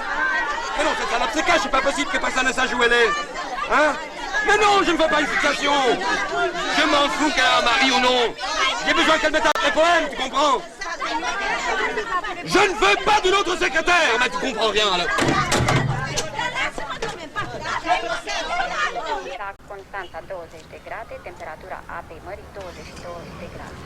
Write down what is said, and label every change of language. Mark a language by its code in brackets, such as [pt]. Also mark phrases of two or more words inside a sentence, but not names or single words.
[fr] Mais non, cette salope, c'est cash, c'est pas possible que personne ne sache où elle est. Hein? Mais non, je ne veux pas une fixation. Je m'en fous qu'elle a un mari ou non. J'ai besoin qu'elle mette un vrai poème, tu comprends? Je ne veux pas d'une autre secrétaire, mais tu comprends rien alors. [ro] Constanta 20 de grade, temperatura apei mării 22 de grade.